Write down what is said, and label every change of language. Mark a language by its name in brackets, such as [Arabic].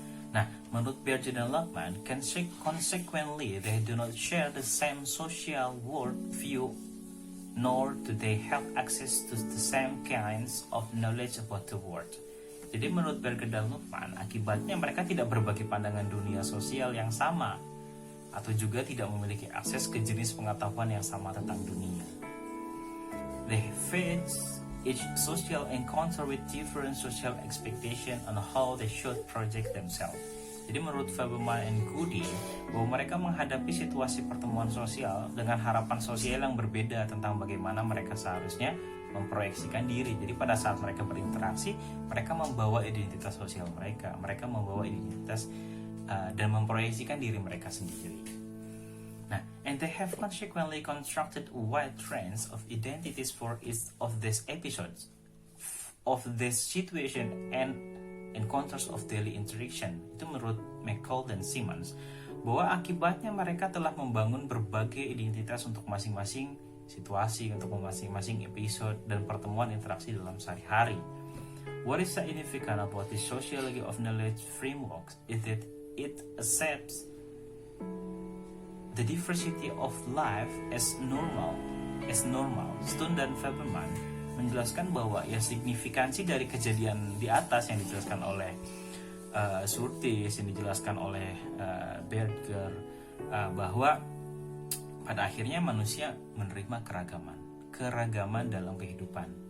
[Indonesian] Nah, menurut [English] Berger dan Lockman, consequently they do not share the same social world view, nor do they have access to the same kinds of knowledge about the world. [Indonesian] Jadi menurut Berger dan Lockman, akibatnya mereka tidak berbagi pandangan dunia sosial yang sama, atau juga tidak memiliki akses ke jenis pengetahuan yang sama tentang dunia. [English] They face each social encounter with different social expectation on how they should project themselves. [Indonesian] Jadi menurut Faberman and Goody, bahwa mereka menghadapi situasi pertemuan sosial dengan harapan sosial yang berbeda tentang bagaimana mereka seharusnya memproyeksikan diri. Jadi pada saat mereka berinteraksi, mereka membawa identitas sosial mereka membawa identitas dan memproyeksikan diri mereka sendiri. [English] Nah, and they have consequently constructed a wide range of identities for each of these episodes of this situation and encounters of daily interaction. [Indonesian] Itu menurut McCall dan Simmons, bahwa akibatnya mereka telah membangun berbagai identitas untuk masing-masing situasi, untuk masing-masing episode dan pertemuan interaksi dalam sehari-hari. [English] What is significant about the sociology of knowledge framework is that it accepts the diversity of life as normal. [Indonesian] Stone dan Faberman menjelaskan bahwa signifikansi dari kejadian di atas yang dijelaskan oleh Curtis, yang dijelaskan oleh Berger, bahwa pada akhirnya manusia menerima keragaman dalam kehidupan.